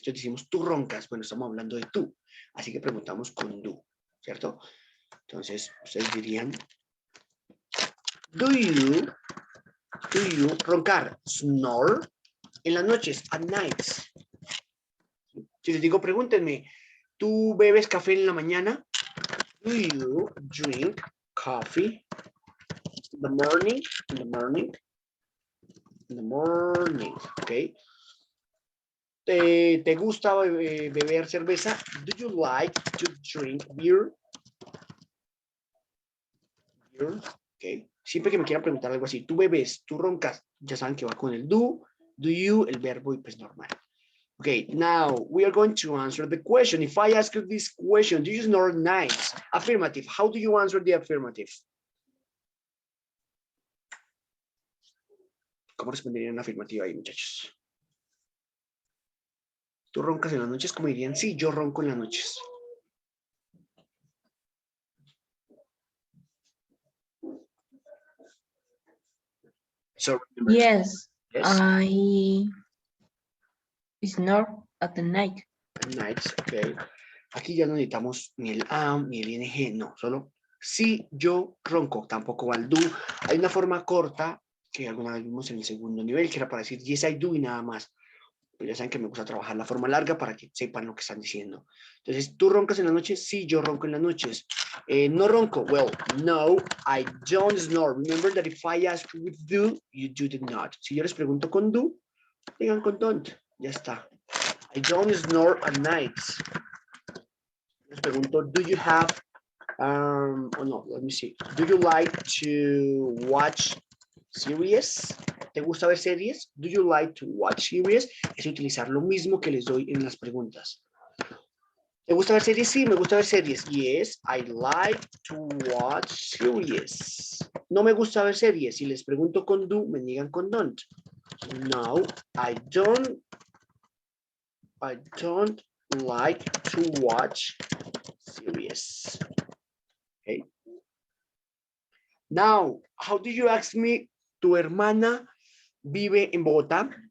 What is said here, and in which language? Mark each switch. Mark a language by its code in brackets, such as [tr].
[es] Entonces decimos, tú roncas. Bueno, estamos hablando de tú. Así que preguntamos con do, ¿cierto? Entonces, ustedes dirían, [en] do you [es] roncar, snore, en las noches, [en] at nights? [es] Si les digo, pregúntenme, ¿tú bebes café en la mañana? [en] Do you drink coffee in the morning? In the morning. In the morning, okay. [es] ¿Te gusta beber cerveza? [en] Do you like to drink beer? Beer, okay. [es] Siempre que me quieran preguntar algo así, tú bebes, tú roncas, ya saben que va con el do you, el verbo y pues normal. [en] Okay, now we are going to answer the question. If I ask you this question, do you snore nights? Affirmative. How do you answer the affirmative? [es] ¿Cómo responderían afirmativa ahí, muchachos? ¿Tú roncas en las noches? ¿Cómo dirían? Sí, yo ronco en las noches. [en] So remember, Yes, yes, I snore at the night. nights, ok. [es] Aquí ya no necesitamos ni el am, ni el ing, no, solo si yo ronco, tampoco va el do. Hay una forma corta que alguna vez vimos en el segundo nivel, que era para decir [en] yes I do [es] y nada más. Pero ya saben que me gusta trabajar la forma larga para que sepan lo que están diciendo. Entonces, ¿tú roncas en las noches? Sí, yo ronco en las noches. No ronco. [en] Well, no, I don't snore. Remember that if I ask with do, you do did not. [es] Si yo les pregunto con do, digan con don't. Ya está. [en] I don't snore at nights. Les pregunto, do you have, oh no, let me see. Do you like to watch series? [es] ¿Te gusta ver series? [en] Do you like to watch series? [es] Es utilizar lo mismo que les doy en las preguntas. ¿Te gusta ver series? Sí, me gusta ver series. [en] Yes, I like to watch series. [es] No me gusta ver series. Si les pregunto con do, me niegan con don't. [en] No, I don't like to watch series. Okay. Now, how do you ask me? [es] ¿Tu hermana vive en Bogotá?